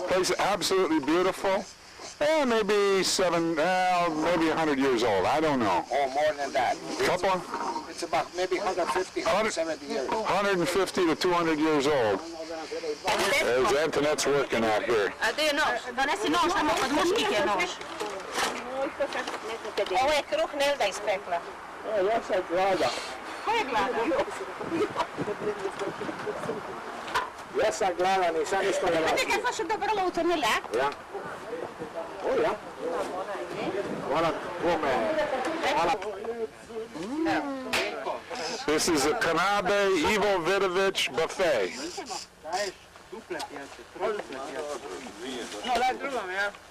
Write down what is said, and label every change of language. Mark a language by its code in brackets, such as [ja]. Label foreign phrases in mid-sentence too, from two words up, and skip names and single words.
[en] Place absolutely beautiful. Maybe 100 years old. I don't know. Oh, more than that. Couple? It's about maybe 150, 170 years. 150 to 200 years old. There's Antoinette's working out here. [hr] A to je nož, donesi nož, samo od muških je nož. Ovo je kruh Nelda ispekla. Ja sam glada. Ko je gladan? Ja sam gladan i sad ništa ne Znate kaj smo še dobro utrnili, a? Ja. O ja. Hvala kome. Hvala. [en] This is a Kanabe Ivo Vidovich buffet. [hr] No, daj drugom, ja.